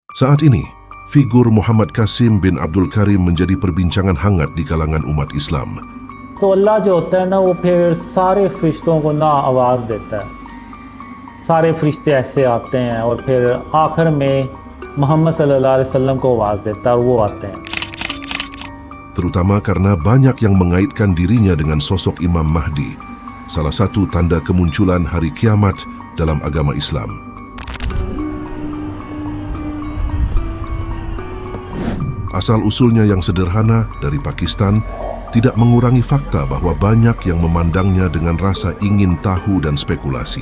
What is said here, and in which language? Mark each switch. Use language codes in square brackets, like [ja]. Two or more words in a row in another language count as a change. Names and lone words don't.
[id] Saat ini, figur Muhammad Qasim bin Abdul Karim menjadi perbincangan hangat di kalangan umat Islam. [hi] तो अल्लाह जो होता है ना वो फिर सारे फरिश्तों को ना आवाज़ देता है, सारे फरिश्ते ऐसे आते हैं और फिर आखिर में मोहम्मद [ar] صلى الله عليه وسلم [hi] को आवाज़ देता है और वो आते हैं. [id] Terutama karena banyak yang mengaitkan dirinya dengan sosok Imam Mahdi, salah satu tanda kemunculan hari kiamat dalam agama Islam. Asal-usulnya yang sederhana dari Pakistan tidak mengurangi fakta bahwa banyak yang memandangnya dengan rasa ingin tahu dan spekulasi.